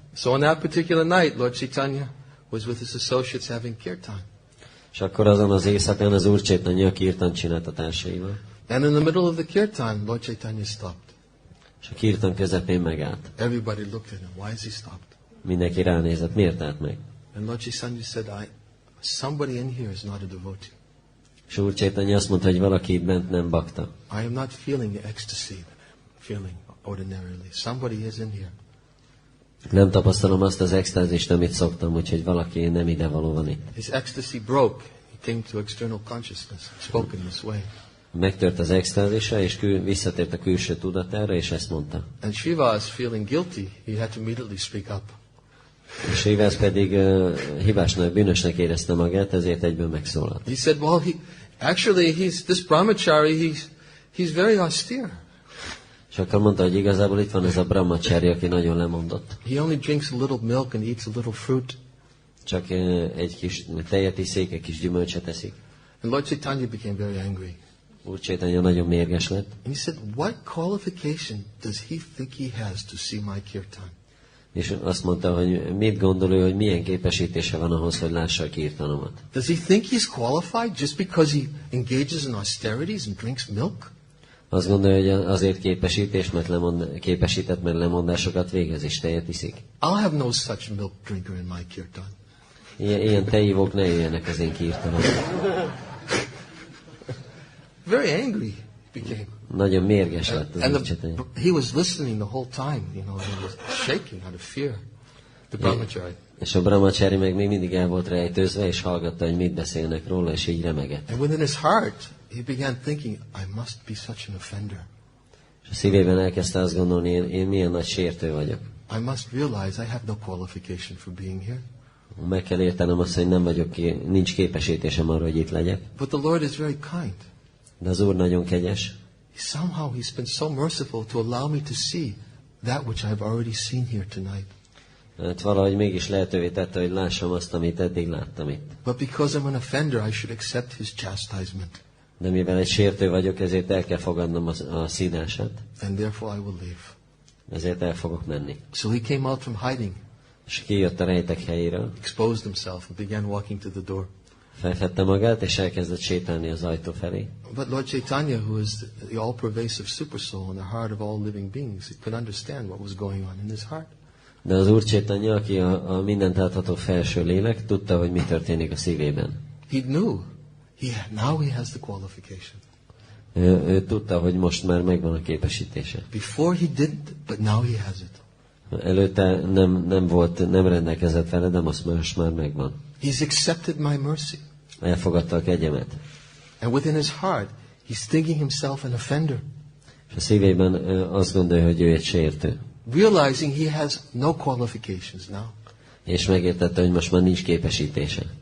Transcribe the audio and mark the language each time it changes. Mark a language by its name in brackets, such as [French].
[English] So on that particular night, Lord Chaitanya was with his associates having kirtan. [Hungarian] És akkor azon az éjszakán az Úr Chaitanya kirtan csinált a társaival. [English] And in the middle of the kirtan, Lord Chaitanya stopped. [Hungarian] És a kirtan közepén megállt. [English] Everybody looked at him. Why is he stopped? [Hungarian] Mindenki ránézett, miért állt meg? [English] And Lord Chaitanya said, somebody in here is not a devotee. [Hungarian] És Úr Chaitanya azt mondta, hogy valaki itt bent nem bakta. [English] I am not feeling the ecstasy that I'm feeling ordinarily. Somebody is in here. [Hungarian] Nem tapasztalom azt az extázist, amit szoktam, úgyhogy valaki nem idevaló van itt. [English] His ecstasy broke. He came to external consciousness. He spoke in this way. [Hungarian] Megtört az extázisa, és visszatért a külső tudatára, és ezt mondta. [English] And Shiva is feeling guilty. He had to immediately speak up. [Hungarian] És Srivas pedig hibásnak, bűnösnek érezte magát, ezért egyből megszólalt. [English] He said, well, this brahmachari, he's very austere. [Hungarian] És akkor mondta, hogy igazából itt van ez a brahmachari, aki nagyon lemondott. [English] He only drinks a little milk and eats a little fruit. [Hungarian] Csak egy kis tejet iszik, egy kis gyümölcsöt eszik. [English] And Lord Chaitanya became very angry. [Hungarian] Úr Chaitanya nagyon mérges lett. [English] And he said, what qualification does he think he has to see my kirtan? [Hungarian] És azt mondta, hogy mit gondol ő, hogy milyen képesítése van ahhoz, hogy lássa a kirtanomat. [English] Does he think he's qualified just because he engages in austerities and drinks milk? [Hungarian] Azt gondolja, hogy azért képesített, mert lemondásokat végez, és tejet iszik. [English] I'll have no such milk drinker in my kirtan. [Hungarian] Ilyen tejivók ne jöjjenek az én kirtanomba. [English] Very angry he became. [Hungarian] Nagyon mérges lett az [English] And [Hungarian] Úr Chaitanya. [English] he was listening the whole time, he was shaking out of fear. The brahmachari. [Hungarian] És a brahmachari meg még mindig el volt rejtőzve, és hallgatta, hogy mit beszélnek róla, és így remegett. [English] And within his heart, he began thinking, I must be such an offender. [Hungarian] És a szívében elkezdte azt gondolni, én milyen nagy sértő vagyok. [English] I must realize I have no qualification for being here. [Hungarian] Meg kell értenem azt, hogy nincs képesítésem arra, hogy itt legyek. [English] But the Lord is very kind. [Hungarian] De az Úr nagyon kegyes. [English] Somehow he's been so merciful to allow me to see that which I've already seen here tonight. [Hungarian] Hát valahogy mégis lehetővé tette, hogy lássam azt, amit eddig láttam itt. [English] But because I'm an offender, I should accept his chastisement. [Hungarian] De mivel egy sértő vagyok, ezért el kell fogadnom a színását. [English] And therefore I will leave. [Hungarian] Ezért el fogok menni. [English] So he came out from hiding, [Hungarian] És kijött a rejtek helyéről, [English] exposed himself, and began walking to the door. [Hungarian] felfedte magát, és elkezdett sétálni az ajtó felé. [English] But Lord Chaitanya, who is the all-pervasive supersoul in the heart of all living beings, he could understand what was going on in his heart. [Hungarian] De az Úr Chaitanya, aki a mindent átható felső lélek, tudta, hogy mi történik a szívében. [English] He knew. Now he has the qualification. [Hungarian] Ő tudta, hogy most már megvan a képesítése. [English] Before he didn't, but now he has it. [Hungarian] Előtte nem rendelkezett vele, de most már megvan. [English] He's accepted my mercy. [Hungarian] Elfogadta a kegyemet. [English] And within his heart, he's thinking himself an offender. [Hungarian] És a szívében azt gondolja, hogy ő egy sértő. [English] Realizing he has no qualifications now. [Hungarian] És megértette, hogy most már nincs képesítése.